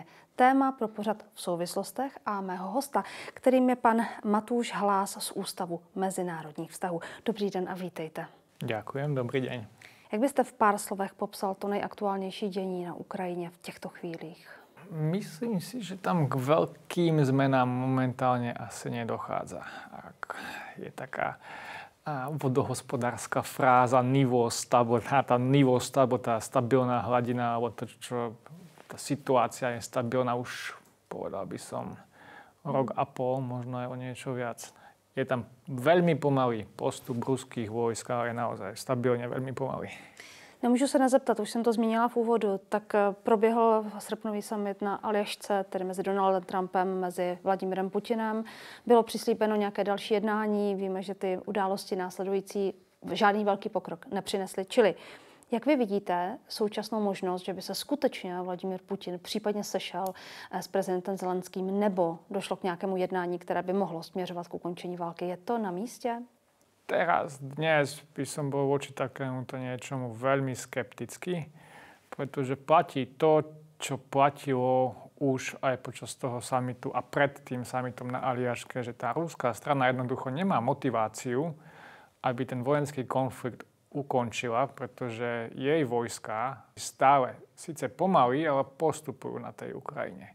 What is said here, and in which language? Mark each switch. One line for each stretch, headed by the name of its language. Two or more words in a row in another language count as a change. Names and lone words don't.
Czech: Téma pro pořad v souvislostech a mého hosta, kterým je pan Matúš Hlás z Ústavu mezinárodních vztahů. Dobrý den a vítejte.
Slovak: Ďakujem, dobrý deň.
Czech: Jak byste v pár slovech popsal to nejaktuálnejší dění na Ukrajině v těchto chvílích?
Slovak: Myslím si, že tam k veľkým zmenám momentálne asi nedochádza. Je taká vodohospodárska fráza tá stabilná hladina, alebo to, čo tá situácia je stabilná už, povedal by som, rok a pol, možno aj o niečo viac. Je tam veľmi pomalý postup ruských vojsk, ale je naozaj
Czech: stabilně velmi
Slovak: pomalý.
Czech: Nemůžu se nezeptat, už jsem to zmínila v úvodu, tak proběhl srpnový summit na Aljašce, tedy mezi Donaldem Trumpem, mezi Vladimirem Putinem. Bylo přislíbeno nějaké další jednání, víme, že ty události následující žádný velký pokrok nepřinesly. Čili jak vy vidíte současnou možnost, že by se skutečně Vladimír Putin případně sešel s prezidentem Zelenským nebo došlo k nějakému jednání, které by mohlo směřovat k ukončení války? Je to na místě?
Slovak: Dnes by som bol voči takémuto niečomu veľmi skeptický, pretože platí to, čo platilo už aj počas toho summitu a pred tým summitom na Aljaške, že tá ruská strana jednoducho nemá motiváciu, aby ten vojenský konflikt ukončila, pretože jej vojska stále, síce pomaly, ale postupujú na tej Ukrajine.